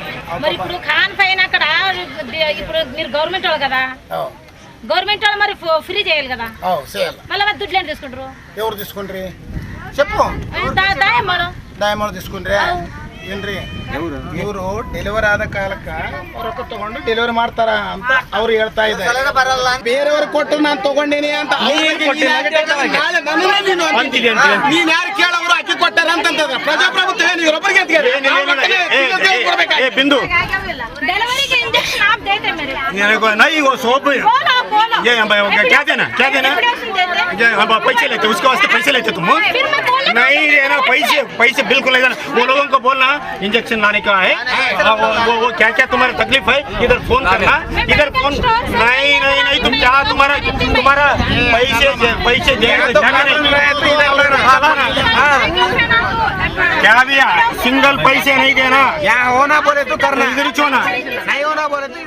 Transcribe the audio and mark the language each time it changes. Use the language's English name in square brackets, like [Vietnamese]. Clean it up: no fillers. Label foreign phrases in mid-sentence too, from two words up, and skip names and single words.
[Telugu] మరి ఇప్పుడు ఖాన్ పైన అక్కడ ఇప్పుడు మీరు గవర్నమెంట్ వాళ్ళు కదా, గవర్నమెంట్ వాళ్ళు మరి ఫ్రీ చేయాలి కదా, మళ్ళీ మరి దుడ్లు ఏం తీసుకుంటారు? ఎవరు తీసుకుంటారు చెప్పు? [Kannada] ದಯಮಾಡಿ తీసుకుంಟ್ರೆ ಏನ್ರಿ ಇವರು ಡೆಲಿವರಿ ಆದ ಕಾಲಕ್ಕೆ ರೊಕ್ಕ ತಗೊಂಡು ಡೆಲಿವರಿ ಮಾಡ್ತಾರ ಅಂತ ಅವ್ರು ಹೇಳ್ತಾ ಇದ್ದಾರೆ. ಬೇರೆಯವ್ರು ಕೊಟ್ಟು ನಾನು ತಗೊಂಡೇನಿ ಅಂತ ನೀನ್ ಯಾರು ಕೇಳವ್ರು ಅಕ್ಕಿ ಕೊಟ್ಟಾರ ಅಂತಂದ್ರೆ ಪ್ರಜಾಪ್ರಭುತ್ವ ಏನು ಇವರೊಬ್ಬರಿಗೆ [Hindi] बिंदु डिलीवरी के इंजेक्शन आप देते मेरे नहीं वो सोप ये क्या देना पैसे लेते उसके वास्ते पैसे लेते तुम नहीं देना पैसे बिल्कुल नहीं देना। वो लोगों को बोलना इंजेक्शन लाने का है, वो क्या क्या तुम्हारा तकलीफ है इधर फोन करना, इधर फोन नहीं नहीं नहीं तुम क्या तुम्हारा पैसे क्या भी सिंगल पैसे नहीं देना, यहाँ होना बोले तो करना, इधर छोड़ना नहीं होना बोले तो।